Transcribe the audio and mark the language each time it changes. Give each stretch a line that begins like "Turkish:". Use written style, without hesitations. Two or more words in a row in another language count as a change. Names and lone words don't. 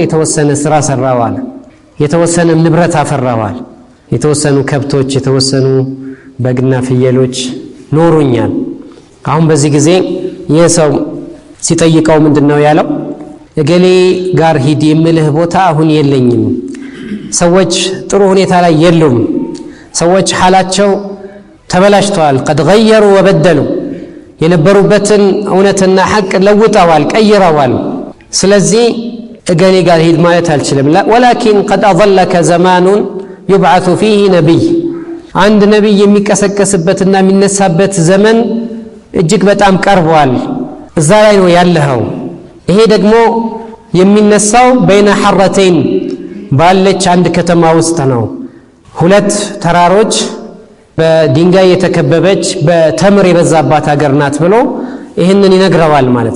Amharic: የተወሰነ ስራ ሰራዋል የተወሰነ ንብረት አፈራዋል የተወሰኑ ከብቶች የተወሰኑ በግና ፍየሎች ኖሩኛል አሁን በዚህ ጊዜ የሰው ሲጠይቀው ምንድነው ያለው እገሌ ጋር ሂድ የምልህ ቦታ አሁን የለኝም ሰዎች ጥሩ ሁኔታ ላይ የሉም ሰዎች ሐላቸው ተበላሽተዋል
Arabic: قد غيروا وبدلوا
Amharic: የነበሩበትን እውነትና ሐቅ ለውጠዋል ቀይረዋል ስለዚህ እገሌ ጋር ሂድ ማለት አልችልም
Arabic: ولكن قد اضلك زمان يبعث فيه نبي
Amharic: አንድ ነብይ የሚቀሰቀስበትና የሚነሳበት ዘመን እጅግ በጣም ቀርቧል እዛ ላይ ነው ያለኸው ይሄ ደግሞ የሚነሳው
Arabic: بين الحرتين
Amharic: ባለች አንድ ከተማ ውስጥ ነው ሁለት ተራሮች በድንጋይ የተከበበች በተምር የበዛባት ሀገር ናት ብሎ ይሄንን ይነግረዋል ማለት